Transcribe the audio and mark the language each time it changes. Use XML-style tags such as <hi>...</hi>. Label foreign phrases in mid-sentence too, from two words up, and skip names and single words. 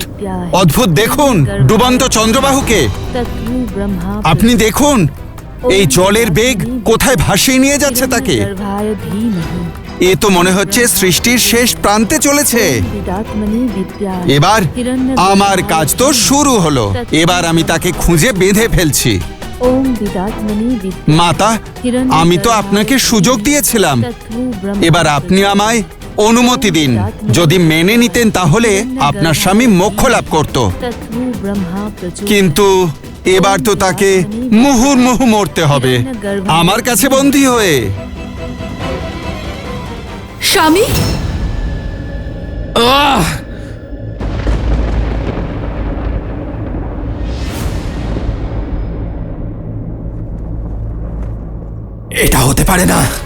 <sa>विद्याः</sa> <bn>অদ্ভুত, দেখুন ডুবন্ত চন্দ্রবাহুকে।</bn> <sa>तत्त्वो ब्रह्मा</sa> <bn>আপনি দেখুন এই জলের বেগ কোথায় ভাসিয়ে নিয়ে যাচ্ছে তাকে।</bn> <sa>हिरण्यगर्भाय धीमहि</sa> <bn>এ তো মনে হচ্ছে সৃষ্টির শেষ প্রান্তে চলেছে।</bn> <sa>विदात्मनि विद्याः</sa> <bn>এবার</bn> <sa>हिरण्यगर्भाय</sa> <bn>আমার কাজ তো শুরু হলো, এবার আমি তাকে খুঁজে বেঁধে ফেলছি।</bn> <sa>ओम विदात्मनि विद्याः</sa> <bn>মাতা, আমি তো আপনাকে সুযোগ দিয়েছিলাম,</bn> <sa>तत्त्वो ब्रह्मा</sa> <bn>এবার আপনি আমায় অনুমতি দিন। যদি মেনে নিতেন তাহলে আপনার স্বামী মোক্ষ লাভ করত,</bn> <sa>तत्त्वो ब्रह्मा प्रचोदयात्।</sa> <bn>কিন্তু এবার তো তাকে মুহুর্মুহু মরতে হবে আমার কাছে বন্দী হয়ে। স্বামী এটা হতে পারে না।</bn>